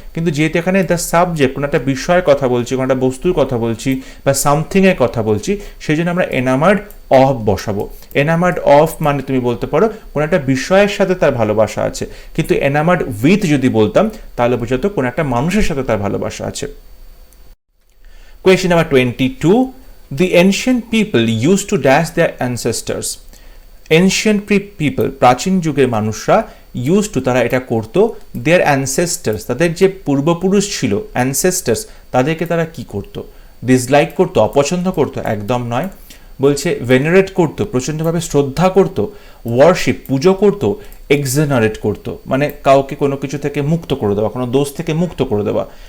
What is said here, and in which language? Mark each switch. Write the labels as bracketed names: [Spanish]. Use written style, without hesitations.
[Bangla] কিন্তু যেহেতু এখানে দ্য সাবজেক্ট, কোনো একটা বিষয়ের কথা বলছি, কোনো একটা বস্তুর কথা বলছি, বা সামথিংয়ের কথা বলছি, সেই জন্য আমরা এনামার্ড অফ বসাবো। এনামার্ড অফ মানে তুমি বলতে পারো কোনো একটা বিষয়ের সাথে তার ভালোবাসা আছে। কিন্তু এনামার্ড উইথ যদি বলতাম, তাহলে বোঝাতো কোনো একটা মানুষের সাথে তার ভালোবাসা আছে। [English] Question number 22. The ancient people used to dash their ancestors. Ancient people, [Bangla] প্রাচীন যুগের মানুষরা [English] used to, [Bangla] তারা এটা করতো, [English] their ancestors, [Bangla] তাদের যে পূর্বপুরুষ ছিল, ancestors, তাদেরকে তারা কি করতো? ডিসলাইক করতো, অপছন্দ করতো? একদম নয়। বলছে ভেনারেট করতো, প্রচণ্ডভাবে শ্রদ্ধা করতো, ওয়ার্শিপ, পুজো করতো, এক্সেনারেট করতো, মানে কাউকে কোনো কিছু থেকে মুক্ত করে দেওয়া, কোনো দোষ থেকে মুক্ত করে দেওয়া।